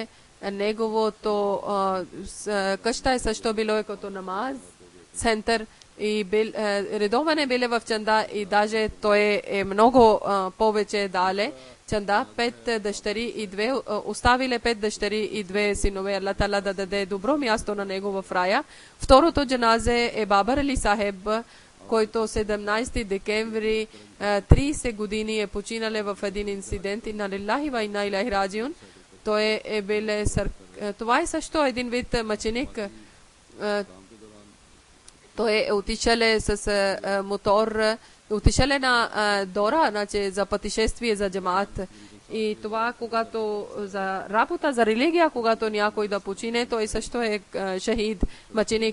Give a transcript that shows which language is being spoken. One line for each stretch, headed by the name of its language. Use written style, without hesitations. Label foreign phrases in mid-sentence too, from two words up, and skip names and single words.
Bulgarian: Неговото къща е също било като намаз център, и редовен е биле в чанда, и даже той е много повече дале чанда. 5 дъщери и 2 оставиле, 5 дъщери и 2 синове. Аллах Таала да даде добро място на него в рая. Второто джаназе е Бабар Али Сахеб, който 17 декември 30 години е починале в един инцидент.
Arabic: إنا لله وإنا إليه راجعون.
Bulgarian: Той е биле това е също един вид мъченик. Той е отишале с мотор, отишале на Дора, значи за пътешествие за джамаат. И това, когато за работа, за религия, когато някой да почине, той също е шахид, мъченик.